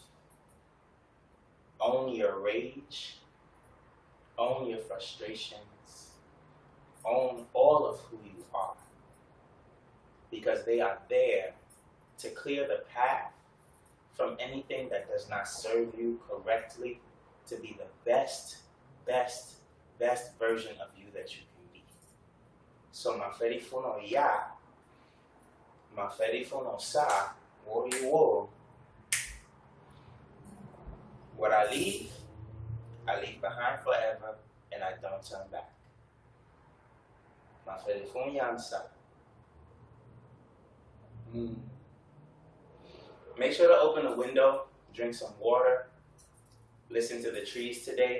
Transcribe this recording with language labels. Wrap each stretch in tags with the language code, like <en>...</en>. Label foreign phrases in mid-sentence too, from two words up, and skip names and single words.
<en>Own your rage, own your frustrations, own all of who you are, because they are there to clear the path from anything that does not serve you correctly, to be the best version of you that you can be. So maferifuno ya, maferifuno sa, wo. What I leave behind forever, and I don't turn back. Maferifuno yansa. Make sure to open the window, drink some water, listen to the trees today.</en>